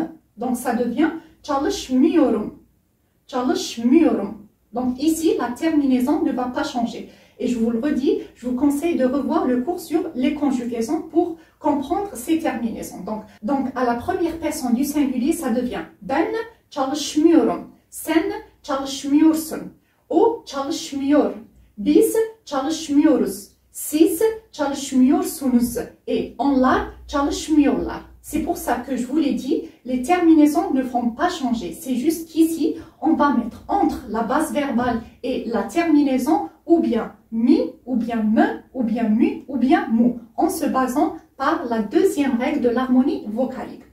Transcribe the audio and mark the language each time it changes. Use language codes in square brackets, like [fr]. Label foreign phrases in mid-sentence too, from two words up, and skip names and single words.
[fr] Donc, ça devient [tr] çalışmıyorum. Çalışmıyorum. [fr] Donc, ici, la terminaison ne va pas changer. Et je vous le redis, je vous conseille de revoir le cours sur les conjugaisons pour comprendre ces terminaisons. Donc à la première personne du singulier, ça devient [tr] ben çalışmıyorum. Sen çalışmıyorsun. O çalışmıyor. Biz çalışmıyoruz. Siz çalışmıyorsunuz. Et onlar çalışmıyorlar. [fr] C'est pour ça que je vous l'ai dit, les terminaisons ne vont pas changer. C'est juste qu'ici, on va mettre entre la base verbale et la terminaison ou bien mi, ou bien me, ou bien mu, ou bien mou, en se basant par la deuxième règle de l'harmonie vocalique.